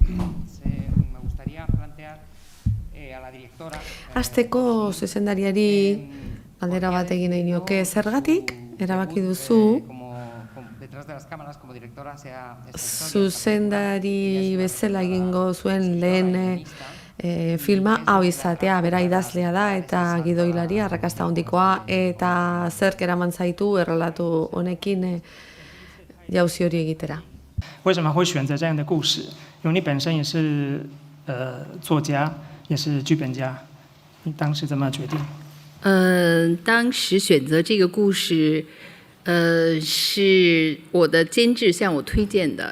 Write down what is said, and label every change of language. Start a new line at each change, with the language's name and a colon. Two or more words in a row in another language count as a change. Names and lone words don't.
Basque: Hasteko zuzendariari galdera bat egin nahi nioke, zergatik erabaki duzu zuzendari bezala egingo zuen lehen filma hau izatea, bera idazlea da eta gidoilaria, arrakasta handikoa, eta zerk eraman zaitu errelatu honekin jauzi hori egitera.
Chinese: 为什么会选择这样的故事？因为你本身也是作家，也是剧本家，你当时怎么决定？当时选择这个故事，是我的监制向我推荐的。